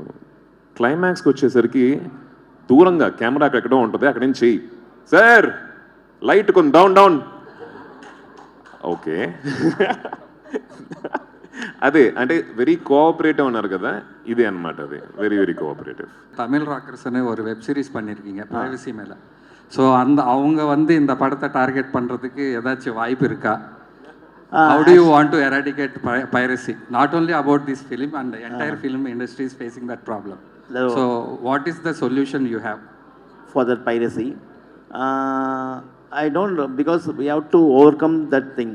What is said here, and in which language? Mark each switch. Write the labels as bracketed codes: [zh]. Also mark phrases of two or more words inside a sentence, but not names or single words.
[te] క్లైమాక్స్కి వచ్చేసరికి దూరంగా కెమెరా ఎక్కడో ఉంటుంది, అక్కడి నుంచి సార్ లైట్ కొంచెం [en] down down, [te] ఓకే. అదే అంటే [en] very cooperative [te] ఉన్నారు కదా, ఇదే అనమాట, అది [en] very very cooperative. [ta] தமிழ் ராக்கர்ஸ்னு ஒரு [en] web series [ta] பண்ணியிருக்கீங்க ப்ரைவசி மேலே. ஸோ அவங்க இந்த படத்தை டார்கெட் பண்ணுறதுக்கு ஏதாச்சும் வாய்ப்பு இருக்கா? [en] How do you want to eradicate piracy? Not only about this film, and the entire film industry is facing that problem. So what is the solution you have for that piracy? I don't know, because we have to overcome that thing.